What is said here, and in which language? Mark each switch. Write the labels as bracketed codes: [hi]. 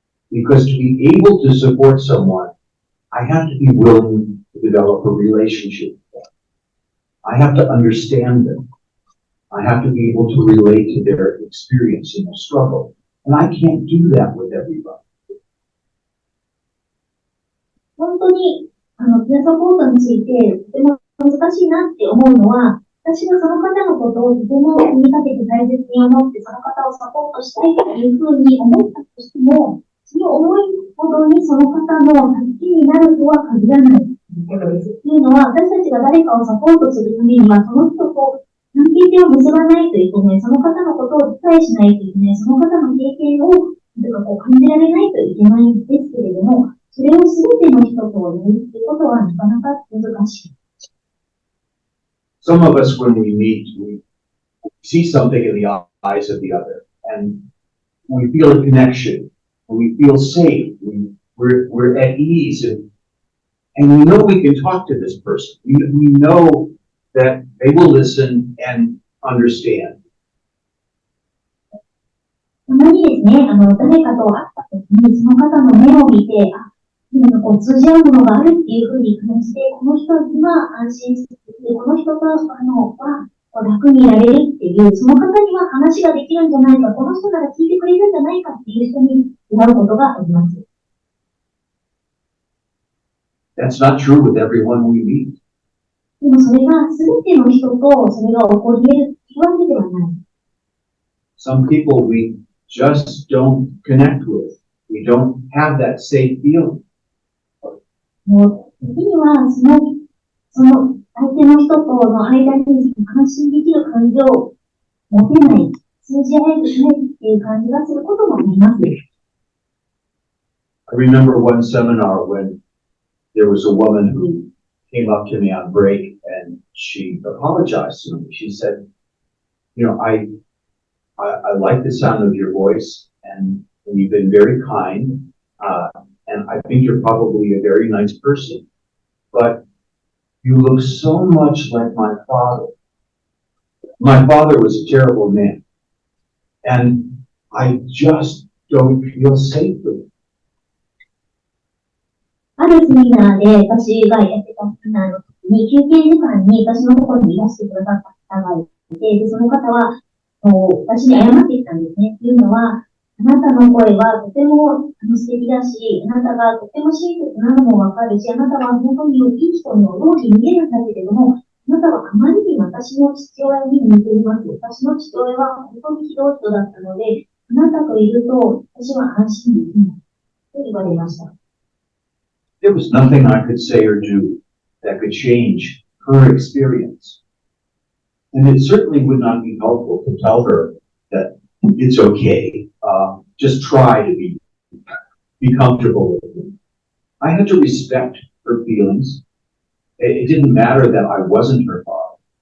[en] Because to be able to support someone, I have to be willing to develop a relationship with them. I have to understand them. I have to be able to relate to their experience in the struggle. And I can't do that with everybody. [ja] 本当に、ピアサポートについてとても難しいなって思うのは、私がその方のことをとても気にかけて大切に思って、その方をサポートしたいというふうに思ったとしても、その思いほどにその方の助けになるとは限らないということです。というのは、私たちが誰かをサポートするためには、その人と関係性を結ばないといけない、その方のことを理解しないといけない、その方の経験を感じられないといけないんですけれども、それを全ての人とやるということはなかなか難しい。 [en] Some of us, when we meet, we see something in the eyes of the other, and we feel a connection, and we feel safe, we're at ease, and we know we can talk to this person. We know that they will listen and understand. [ja] たまにですね、誰かと会ったときに、その方の目を見て、通じ合うものがあるっていうふうに感じて、この人には安心する、この人とは楽にいられるっていう、その方には話ができるんじゃないか、この人なら聞いてくれるんじゃないかっていう人に出会うことがあります。 [en] That's not true with everyone we meet. [ja] でもそれが全ての人とそれが起こり得るっていうわけではない。 [en] Some people we just don't connect with. We don't have that safe feeling. [ja] もう、時にはその相手の人との間に安心できる感情を持てない、通じ合えてないっていう感じがすることもあります。 [en] I remember one seminar when there was a woman who came up to me on break and she apologized to me. She said, I like the sound of your voice and you've been very kind. And I think you're probably a very nice person, but you look so much like my father. My father was a terrible man, and I just don't feel safe with him. [ja] あるセミナーで私がやってたセミナーの時に休憩時間に私のところにいらしてくださった方がいて、でその方は私に謝ってきたんですね。というのは、あなたの声はとても素敵だし、あなたがとても親切なのもわかるし、あなたは本当にいい人のように見えるんだけれども、あなたはあまりに私の父親に似ています。私の父親は本当にひどい人だったので、あなたといると私は安心できないと言われました。 [en] There was nothing I could say or do that could change her experience. And it certainly would not be helpful to tell her that it's okay. Just try to be comfortable with it. I had to respect her feelings. It didn't matter that I wasn't her father.